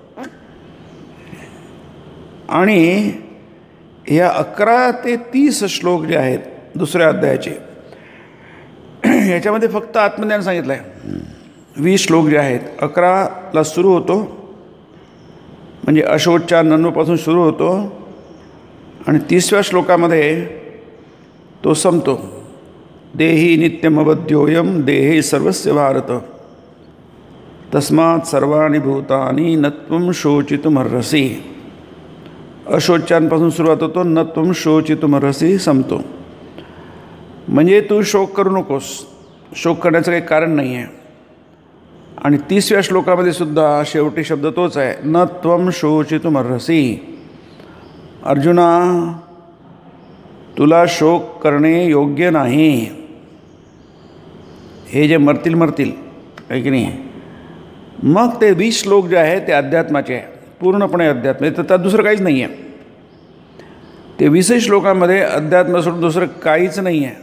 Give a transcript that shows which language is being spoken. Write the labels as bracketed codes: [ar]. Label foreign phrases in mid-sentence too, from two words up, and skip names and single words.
[mr] आणि या 11 ते 30 श्लोक जे आहेत 2ऱ्या अध्यायाचे, याच्यामध्ये फक्त आत्मज्ञान सांगितलं आहे. 20 श्लोक जे आहेत, 11ला सुरू होतो म्हणजे अशोच्चार नन्वपासून सुरू होतो आणि 30व्या श्लोकामध्ये तो संपतो. [sa] देही नित्यमवद्योयम देहे सर्वस्य भारत तस्मात् सर्वाणि भूतानि न त्वं शोचितुमर्हसि. [mr] अशोच्चारांपासून सुरुवात होतो, [sa] न त्वं शोचितुमर्हसि संपतो. [mr] म्हणजे तू शोक करू नकोस, शोक करण्याचं काही कारण नाही आहे. आणि 30व्या श्लोकामध्ये सुद्धा शेवटी शब्द तोच आहे, [sa] न त्वं शोचितुमर्हसि. [mr] अर्जुना, तुला शोक करणे योग्य नाही. हे जे मरतील आहे की नाही. मग ते 20 श्लोक जे आहेत ते अध्यात्माचे आहे, पूर्णपणे अध्यात्म. तर त्यात दुसरं काहीच नाही आहे. ते 20 श्लोकांमध्ये अध्यात्म सोडून दुसरं काहीच नाही आहे.